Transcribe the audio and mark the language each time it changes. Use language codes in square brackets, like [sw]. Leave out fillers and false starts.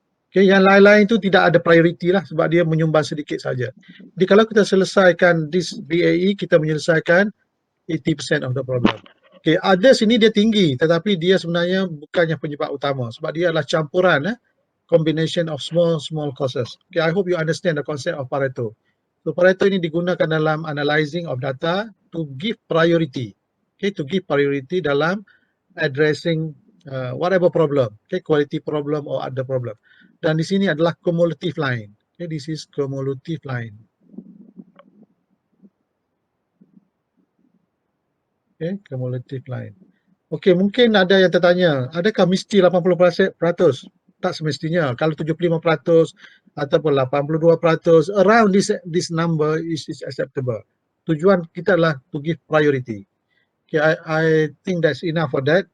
[ms] Okay, yang lain-lain itu tidak ada priority lah sebab dia menyumbang sedikit saja. Jadi kalau kita selesaikan this BAE, kita menyelesaikan 80% [en] of the problem. [ms] Okay, others ini dia tinggi tetapi dia sebenarnya bukannya penyebab utama sebab dia adalah campuran [en] combination of small causes. Okay, I hope you understand the concept of Pareto. So Pareto [ms] ini digunakan dalam [en] analyzing of data to give priority. Okay, to give priority dalam addressing whatever problem, okay, quality problem or other problem. [ms] Dan di sini adalah cumulative line. [en] Okay, this is cumulative line. Okay, cumulative line. [ms] Okey, mungkin ada yang tertanya, adakah mesti 80%? Tak semestinya. Kalau 75% ataupun 82%, [en] around this number is acceptable. [ms] Tujuan kita adalah [en] to give priority. Okay, I think that's enough for that.